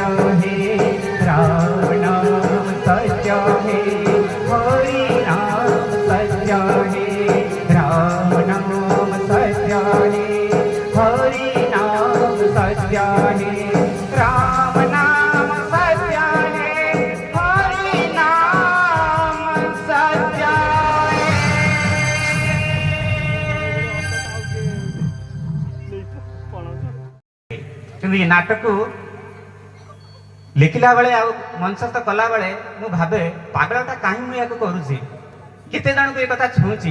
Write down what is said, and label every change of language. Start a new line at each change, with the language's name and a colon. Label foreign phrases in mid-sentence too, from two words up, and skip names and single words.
Hindi: है, राम नाम सत्य है, हरि नाम सत्य है, राम नाम सत्य है, हरि नाम सत्य है, राम नाम सत्य है, हरि नाम सत्य है।
Odia: କିନ୍ତୁ ଏ ନାଟକୁ ଲେଖିଲା ବେଳେ ଆଉ ମଞ୍ଚସ୍ଥ କଲା ବେଳେ ମୁଁ ଭାବେ ପାଗଳଟା କାହିଁ ମୁଁ ୟାକୁ କରୁଛି, କେତେ ଜଣଙ୍କୁ ଏ କଥା ଛୁଉଁଛି।